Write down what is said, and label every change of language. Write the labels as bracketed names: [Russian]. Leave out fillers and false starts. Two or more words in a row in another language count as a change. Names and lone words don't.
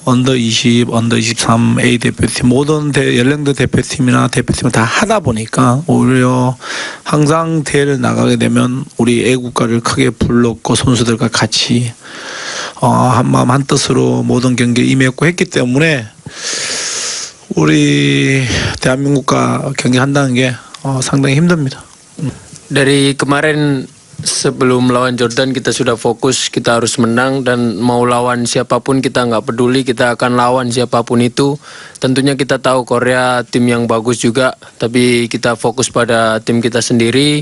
[Korean] 언더 20, 언더 23 A 대표팀 모든 연령대 대표팀이나 대표팀을 다 하다 보니까 오히려 항상 대회를 나가게 되면 우리 애국가를 크게 불렀고 선수들과 같이 한마음 한뜻으로 모든 경기에 임했고 했기 때문에 우리 대한민국과 경기한다는 게 상당히 힘듭니다. [Indonesian] Dari kemarin sebelum melawan Jordan kita sudah fokus, kita harus menang, dan mau lawan siapapun kita nggak peduli, kita akan lawan siapapun itu. Tentunya kita tahu Korea tim yang bagus juga, tapi kita fokus pada tim kita sendiri.